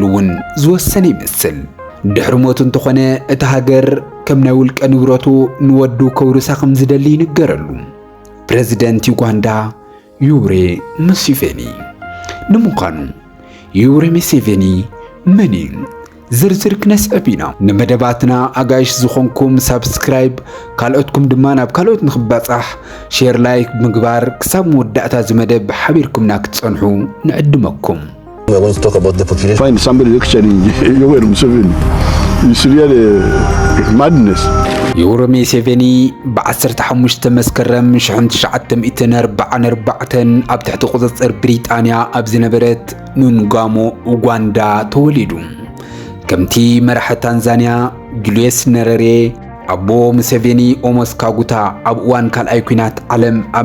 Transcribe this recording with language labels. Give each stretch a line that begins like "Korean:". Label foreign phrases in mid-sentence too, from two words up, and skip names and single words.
Tigrinya: እውን ዝወሰነ ይመስል ድሕሪ ሞቱ እንተኾነ እቲ ሃገር ከም ናይ ውልቀ ንብረቱ ንወዱ ከውርሳ ከም ዝደሊ ይንገረሉ ፕሬዚደንት ዩጋንዳ ዩዌሪ ሙሴቬኒ ንምዃኑ ዩዌሪ ሙሴቬኒ መን እዩ ዝርዝር ክነስዕቢና ንመደባትና ኣጋይሽ ዝኾንኩም ሳብስክራይብ ካልኦትኩም ድማ ናብ ካልኦት ንኽባጻሕ ሼር ላይክ ምግባር ክሳብ መወዳእታ ዝመደብ ሓቢርኩምና ክትጸንሑ ንዕድመኩም
English: I want to talk about the population. Find somebody lecturing Yoweri Museveni. It's really madness.
Tigrinya: ዩዌሪ ሙሴቬኒ ب15 መስከረም 1944 ኣብ ትሕቲ ቁጽጽር ብሪጣንያ ኣብ ዝነበረት ኑንጋሞ ኡጋንዳ ተወሊዱ ከምቲ መራሒ ታንዛንያ ጁልየስ ነረሬ ኣቦ ሙሴቬኒ ኦሞስ ካጉታ ኣብ እዋን ካልኣይ ኩናት ዓለም ኣብ